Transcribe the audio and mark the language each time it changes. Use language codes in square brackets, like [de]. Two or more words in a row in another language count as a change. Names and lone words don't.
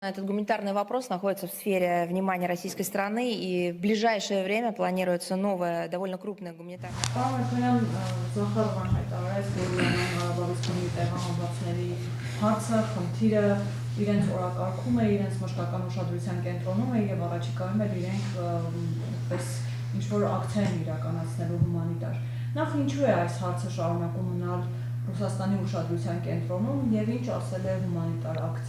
[ru] Этот гуманитарный вопрос находится в сфере внимания российской страны, и в ближайшее время планируется новая, довольно крупная гуманитарная. [hy] Պարոն Զախարովան հայտարարեց, որ Լեռնային Ղարաբաղից կլինի տեղահանվածների հարցը, խնդիրը իրենց օրակարգում է, իրենց մշտական ուշադրության կենտրոնում է եւ առաջիկայում էլ իրենք պես ինչ-որ ակցիա են իրականացնելու հումանիտար։ Նախ ինչու է այս հարցը շարունակում մնալ Ռուսաստանի ուշադրության կենտրոնում եւ ինչ ասել է հումանիտար ակցիա։